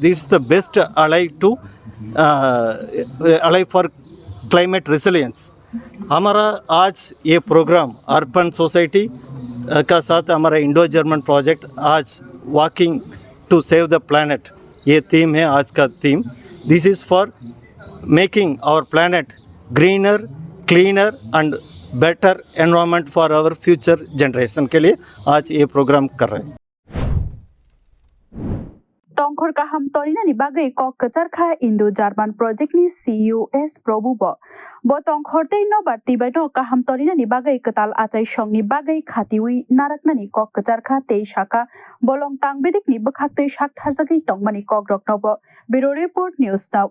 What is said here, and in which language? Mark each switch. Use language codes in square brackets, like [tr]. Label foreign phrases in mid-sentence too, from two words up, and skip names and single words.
[en] this is the best ally for climate resilience. [hi] हमारा आज ये प्रोग्राम अर्बन सोसाइटी का साथ हमारा इंडो जर्मन प्रोजेक्ट आज [en] walking to save the planet, [hi] ये थीम है आज का थीम. [en] this is for making our planet greener, cleaner and better environment for our future generation [hi] के लिए आज ये प्रोग्राम कर रहे हैं. [trp] तंखर kaham torina ni bagai kok kecharkha Indo German project ni CUS Probu bo tongkhortei no barti bai no kaham torina ni bagai ketal achai song ni bagai khatiwi narakna ni kok kecharkha tei shaka bolong tangbedik ni bkhak tei shak tharjagai tongmani kok rok no bo Bureau Report News Now.